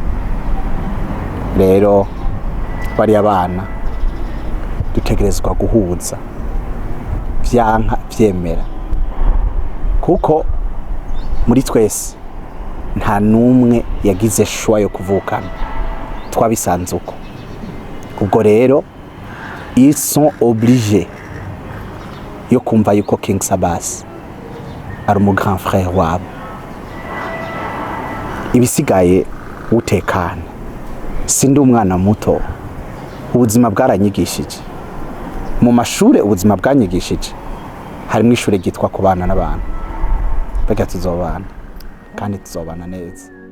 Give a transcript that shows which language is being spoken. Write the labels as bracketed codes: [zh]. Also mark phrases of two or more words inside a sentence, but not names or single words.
[rn] rero bari abana dutegerezwa guhuza byanka byemera kuko muri twese nta numwe yagize shwa yo kuvukana twabisanze uko ubwo rero [fr] ils sont obligés [rn] yo kumva yuko King Sabas ari mu [fr] grand frère [rn] wabo ibisigaye utekana sindi umwana muto ubuzima bwaranyigishije mu mashure ubuzima bwanyigishije harimo ishure ryitwa kubana n'abantu baga tuzobana kandi tuzobana neza